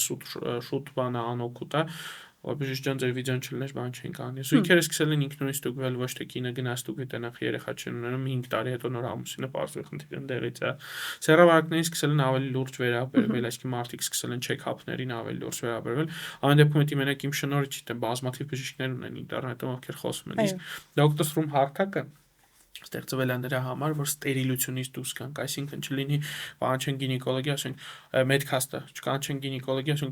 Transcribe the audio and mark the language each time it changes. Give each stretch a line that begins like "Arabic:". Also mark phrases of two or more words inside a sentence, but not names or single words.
Armenian: շուտ բան է, անօգուտ է, որ բժիշկ ջան ձեր վիդեոն չլներ, բան չենք անի։ Զույգերը սկսել են ինքնուրույն ստուգվել, ոչ թե կինը գնաց ստուգի տենախ երեխա չեն ունենում, 5 տարի հետո նոր ամուսինը պարզվի խնդիրը ընդեղից է։ Սեռավարկներին սկսել են ավելի լուրջ վերաբերվել, այսինքն մարդիկ սկսել են check-up-ներին ավելի լուրջ վերաբերվել։ Ամեն դեպքում դա մենակ իմ շնորհիվ չի, թե բազմաթիվ բժիշկներ ունեն ինտերնետում, ովքեր խոսում են։ Իսկ Doctor's Room հարթակը ստեղծվել է նրա համար, որ ստերիլությունից դուրս գանք, այսինքն չլինի կանչեն գինեկոլոգի, ասենք Medcast-ը, չկանչեն գինեկոլոգի, ասենք